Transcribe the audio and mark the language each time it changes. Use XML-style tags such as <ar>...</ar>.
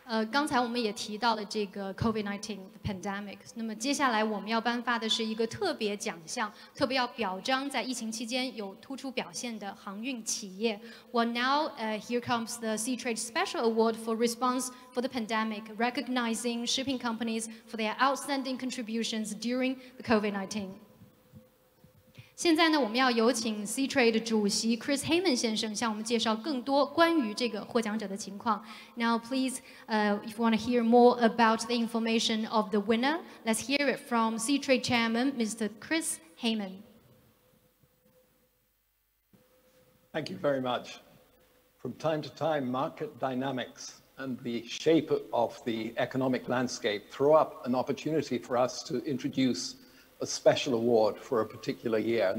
<zh>刚才我们也提到了这个 COVID-19 pandemic。那么接下来我们要颁发的是一个特别奖项，特别要表彰在疫情期间有突出表现的航运企业。</zh> <en>Well, now here comes the Seatrade Special Award for Response for the Pandemic, recognizing shipping companies for their outstanding contributions during the COVID-19.</en> <zh>现在呢，我们要有请 Seatrade 主席 Chris Hayman 先生向我们介绍更多关于这个获奖者的情况。</zh> <en>Now, please, if you want to hear more about the information of the winner, let's hear it from Seatrade Chairman, Mr. Chris Hayman. Thank you very much. From time to time, market dynamics and the shape of the economic landscape throw up an opportunity for us to introduce a special award for a particular year.</en>